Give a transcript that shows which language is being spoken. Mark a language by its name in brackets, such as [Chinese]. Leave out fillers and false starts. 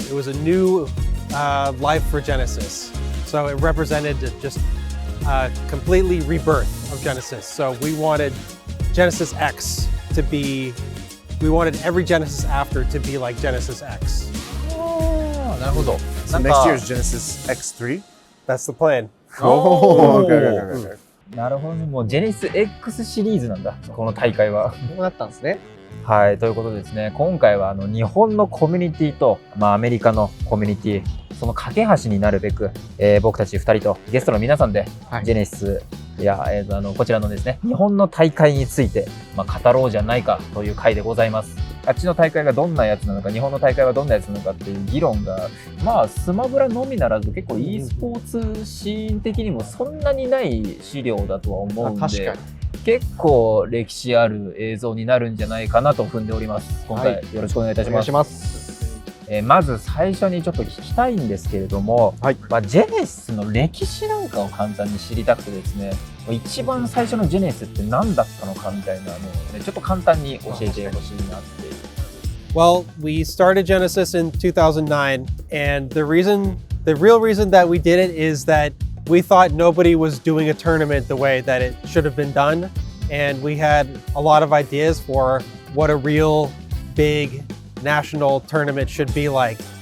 [English] It was a new life for Genesis. So it represented just completely rebirth of Genesis. So we wanted Genesis X to be, we wanted every Genesis after to be like Genesis X. [Japanese] なるほど。 [English] So next year is Genesis X3? That's the plan. Okay. [Japanese] なるほどね。もう Genesis X シリーズなんだ。この大会は。そうなったんですね。はい、ということでですね、今回は日本のコミュニティと、アメリカのコミュニティ、その架け橋になるべく、僕たち2人とゲストの皆さんで、はい、ジェネシスや、こちらのですね、日本の大会について、語ろうじゃないかという回でございます。あっちの大会がどんなやつなのか、日本の大会はどんなやつなのかっていう議論が、スマブラのみならず結構 e スポーツシーン的にもそんなにない資料だとは思うんで、確かに結構歴史ある映像になるんじゃないかなと踏んでおります。今回よろしくお願いいたします。お願いします。まず最初にちょっと聞きたいんですけれども、はい、ジェネシスの歴史なんかを簡単に知りたくてですね、一番最初のジェネシスって何だったのかみたいなのをね、ちょっと簡単に教えてほしいなっていう。 [English] Well, we started Genesis in 2009, and the real reason that we did it is that we thought nobody was doing a tournament the way that it should have been done, and we had a lot of ideas for what a real big national tournament should be like.